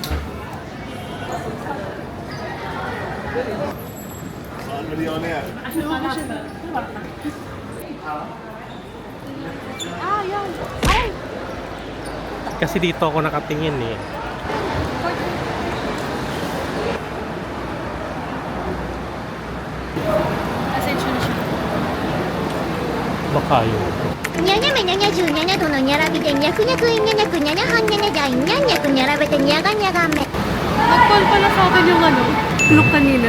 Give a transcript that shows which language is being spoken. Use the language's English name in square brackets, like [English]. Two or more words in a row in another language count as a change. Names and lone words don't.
[Filipino] Ah, yan. Ay! Kasi dito ako nakatingin eh. Asensyo na siya. Baka yun. [Japanese] にゃにゃめにゃにゃ17度のにゃらびでにゃくにゃくいにゃにゃくにゃにゃはんにゃにゃじゃいにゃにゃくにゃらべてにゃがにゃがめ [Filipino] Nag-call pala sa akin yung ano, look kanina.